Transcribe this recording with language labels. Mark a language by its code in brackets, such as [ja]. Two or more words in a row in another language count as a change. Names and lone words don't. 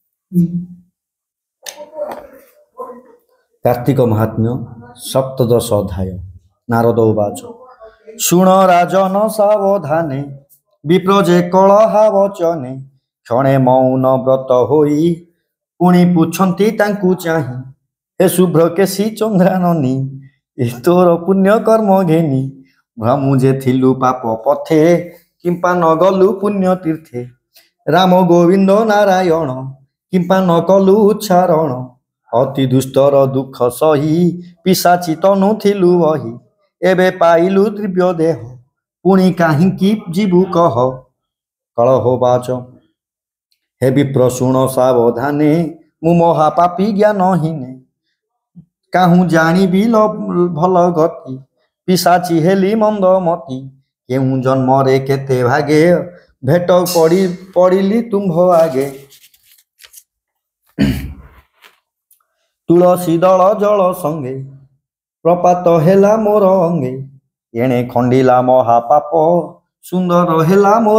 [or] କାର୍ତ୍ତିକ ମହାତ୍ମ୍ୟ ସପ୍ତଦଶ ଅଧ୍ୟାୟ। [sa] नारद उवाच [or] ଶୁଣ ରାଜନ ସାବଧାନେ ବିପ୍ରଜେ କଳହା ବଚନେ କ୍ଷଣେ ମୌନ ବ୍ରତ ହୋଇ ପୁଣି ପୁଛନ୍ତି ତାଙ୍କୁ ଚାହି ହେ ଶୁଭ୍ର କେଶୀ ଚନ୍ଦ୍ରାନନୀ ଏ ତୋର ପୁଣ୍ୟ କର୍ମ ଘେନି ଭ୍ରମୁ ଯେ ଥିଲୁ ପାପ ପଥେ କିମ୍ପା ନ ଗଲୁ ପୁଣ୍ୟ ତୀର୍ଥେ ରାମ ଗୋବିନ୍ଦ ନାରାୟଣ କିମ୍ପା ନ କଲୁ ଉଚ୍ଚାରଣ ଅତି ଦୁସ୍ତର ଦୁଖ ସହି ପିଶାଚୀ ତନୁ ଥିଲୁ ବହି ଏବେ ପାଇଲୁ ଦିବ୍ୟ ଦେହ ପୁଣି କାହିଁକି ଜୀବୁ କହ କଳହୋବାଚ ହେ ବିପ୍ର ଶୁଣ ସାବଧାନେ ମୁଁ ମହାପାପୀ ଜ୍ଞାନହୀନେ କାହୁଁ ଜାଣିବି ଭଲ ଗତି ପିଶାଚୀ ହେଲି ମନ୍ଦମତି କେଉଁ ଜନ୍ମରେ କେତେ ଭାଗେ ଭେଟ ପଡ଼ିଲି ତୁମ୍ଭ ଆଗେ ତୁଳସୀ ଦଳ ଜଳ ସଙ୍ଗେ ପ୍ରପାତ ହେଲା ମୋର ଅଙ୍ଗେ ଏଣେ ଖଣ୍ଡିଲା ମହାପାପ ସୁନ୍ଦର ହେଲା ମୋର